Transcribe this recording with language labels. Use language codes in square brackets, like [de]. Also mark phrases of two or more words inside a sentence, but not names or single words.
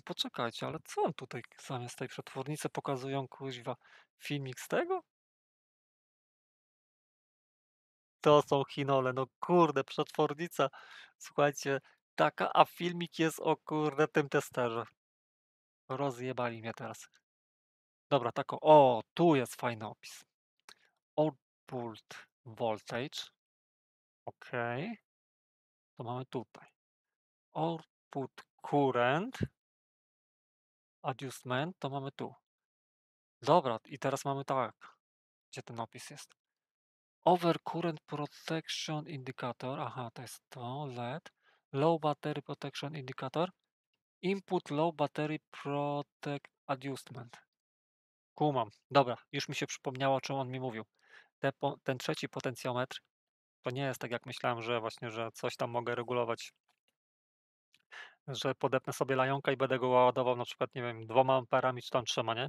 [pl] Poczekajcie, ale co on tutaj zamiast tej przetwornicy pokazują, kuźwa, filmik z tego? To są chinole, no kurde, przetwornica, słuchajcie, taka, a filmik jest o kurde tym testerze. Rozjebali mnie teraz. Dobra, o, tu jest fajny opis. [en] Output voltage, [pl] ok, to mamy tutaj. [en] Output current, adjustment, [pl] to mamy tu. Dobra, i teraz mamy tak, gdzie ten opis jest? [en] Overcurrent Protection Indicator. [pl] Aha, to jest to, LED. [en] Low Battery Protection Indicator. Input Low Battery Protect Adjustment. [pl] Kumam. Dobra, już mi się przypomniało, o czym on mi mówił. Ten trzeci potencjometr to nie jest tak, jak myślałem, że właśnie, że coś tam mogę regulować, że podepnę sobie lajonka i będę go ładował na przykład, nie wiem, 2 amperami czy tam 3, nie?